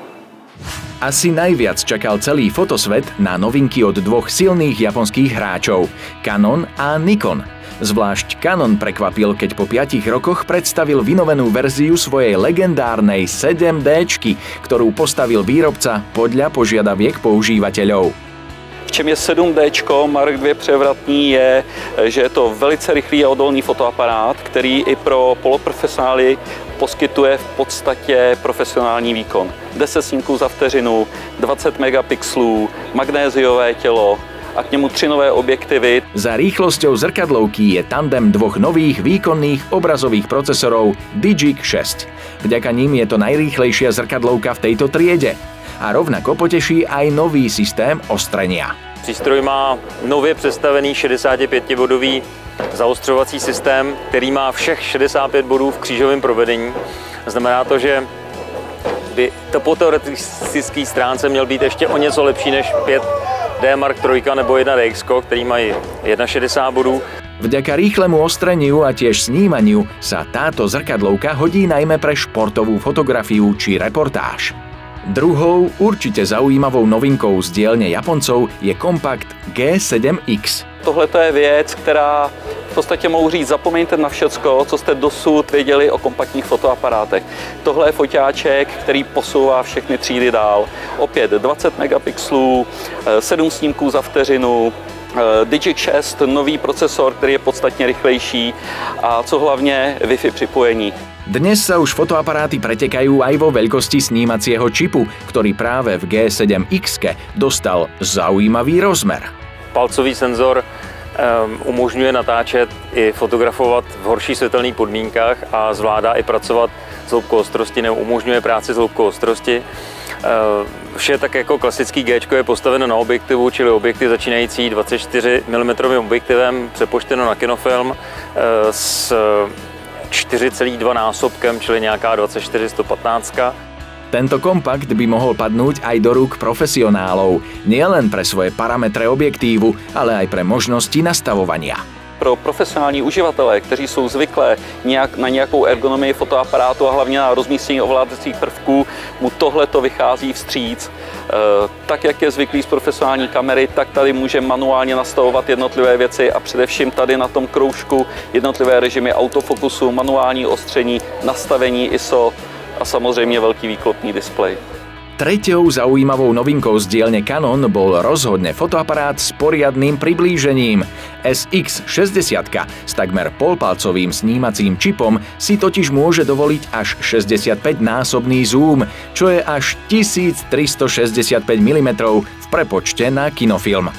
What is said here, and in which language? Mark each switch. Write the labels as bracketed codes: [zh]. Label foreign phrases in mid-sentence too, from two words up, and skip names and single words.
[sk] Asi najviac čakal celý fotosvet na novinky od dvoch silných japonských hráčov – Canon a Nikon. Zvlášť Canon prekvapil, keď po 5 rokoch predstavil vynovenú verziu svojej legendárnej 7D, ktorú postavil výrobca podľa požiadaviek používateľov. [cs] V čem je 7D Mark II převratný je, že je to velice rychlý a odolný fotoaparát, který i pro poloprofesionály poskytuje v podstatě profesionální výkon. 10 snímků za vteřinu, 20 megapixelů, magnéziové tělo a k němu 3 nové objektivy. [sk] Za rýchlosťou zrkadlovky je tandem dvoch nových výkonných obrazových procesorov Digic 6. Vďaka ním je to najrýchlejšia zrkadlovka v tejto triede. A rovnako poteší aj nový systém ostrenia. [cs] Přístroj má nově představený 65-bodový zaostřovací systém, který má všech 65 bodů v křížovém provedení. Znamená to, že by to po teoretické stránce měl být ještě o něco lepší než 5D Mark III nebo 1DX, který mají 61 bodů. [sk] Vďaka rýchlemu ostreniu a tiež snímaniu sa táto zrkadlovka hodí najmä pre športovú fotografiu či reportáž. Druhou určite zaujímavou novinkou z dielne Japoncov je kompakt G7X. [cs] Tohle je věc, která v podstatě mohu říct, zapomeňte na všecko, co jste dosud věděli o kompaktních fotoaparátech. Tohle je foťáček, který posouvá všechny třídy dál. Opět 20 megapixelů, 7 snímků za vteřinu, Digic 6, nový procesor, který je podstatně rychlejší a co hlavně Wi-Fi připojení. [sk] Dnes sa už fotoaparáty pretekajú aj vo veľkosti snímacieho čipu, ktorý práve v G7X dostal zaujímavý rozmer. [cs] Palcový senzor umožňuje natáčet i fotografovat v horších světelných podmínkách a zvládá i pracovat s hloubkou ostrosti nebo umožňuje práci s hloubkou ostrosti. Vše tak jako klasický G je postaveno na objektivu, čili objektiv začínající 24 mm objektivem přepočteno na kinofilm s 4,2 násobkem, čili nějaká 24-115. [sk] Tento kompakt by mohol padnúť aj do rúk profesionálov, nielen pre svoje parametre objektívu, ale aj pre možnosti nastavovania. [cs] Pro profesionální uživatele, kteří jsou zvyklé na nějakou ergonomii fotoaparátu a hlavně na rozmístění ovládacích prvků, mu tohle to vychází vstříc. Tak, jak je zvyklý z profesionální kamery, tak tady může manuálně nastavovat jednotlivé věci a především tady na tom kroužku jednotlivé režimy autofokusu, manuální ostření, nastavení ISO a samozřejmě velký výklopný displej. [sk] Treťou zaujímavou novinkou z dielne Canon bol rozhodne fotoaparát s poriadnym priblížením. SX60 s takmer polpalcovým snímacím čipom si totiž môže dovoliť až 65-násobný zoom, čo je až 1365 mm v prepočte na kinofilm.